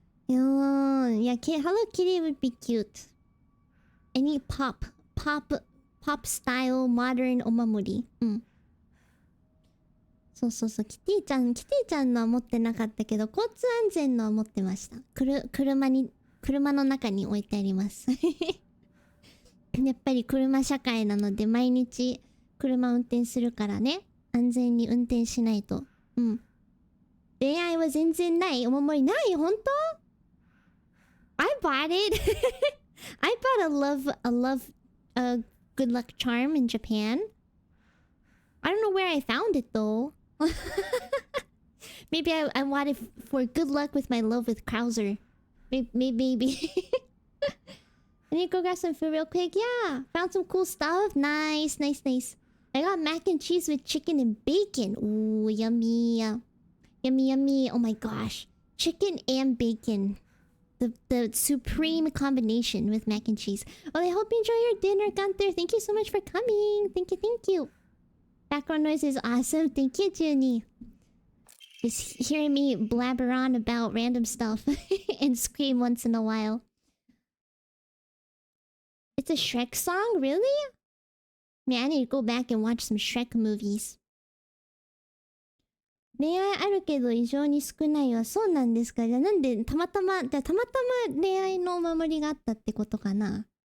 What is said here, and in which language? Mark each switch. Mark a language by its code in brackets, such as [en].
[en] Yeah, Hello Kitty would be cute. Any pop style modern [ja] お守り。そう。キティちゃんのは持ってなかったけど、交通安全のは持ってました。車の中に置いてあります。やっぱり車社会なので毎日車運転するからね。安全に運転しないと。恋愛は全然ない。お守りない。本当？ [en] I bought it. I bought a love good luck charm in Japan. I don't know where I found it though. Maybe I bought it for good luck with my love with Krauser. Maybe. I need to go grab some food real quick. Yeah, found some cool stuff. Nice. I got mac and cheese with chicken and bacon. Ooh, yummy. Yummy. Oh my gosh. Chicken and bacon. The supreme combination with mac and cheese. Well, I hope you enjoy your dinner, Gunther. Thank you so much for coming. Thank you. Background noise is awesome. Thank you, Junie. Just hearing me blabber on about random stuff and scream once in a while. It's a Shrek song? Really? Man, I need to go back and watch some Shrek movies. [ja] 恋愛あるけど異常に少ないはそうなんですか？じゃあなんでたまたま恋愛のお守りがあったってことかな？